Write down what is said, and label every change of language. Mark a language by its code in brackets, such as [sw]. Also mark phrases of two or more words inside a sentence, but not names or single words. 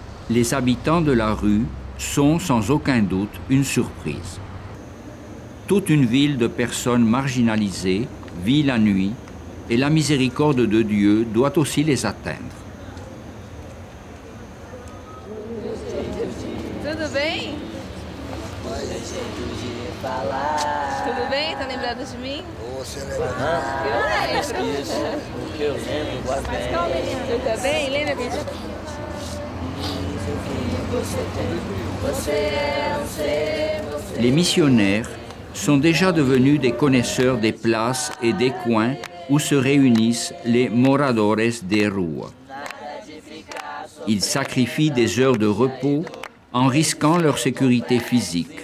[fr] Les habitants de la rue sont sans aucun doute une surprise. Toute une ville de personnes marginalisées vit la nuit et la miséricorde de Dieu doit aussi les atteindre. [pt] Tudo bem? Tudo bem? Tá lembrado de mim? Você lembra? Isso, O que eu lembro, Você tá bem? Lembra que a gente... [fr] Les missionnaires sont déjà devenus des connaisseurs des places et des coins où se réunissent les [pt] moradores de rua. [fr] Ils sacrifient des heures de repos en risquant leur sécurité physique.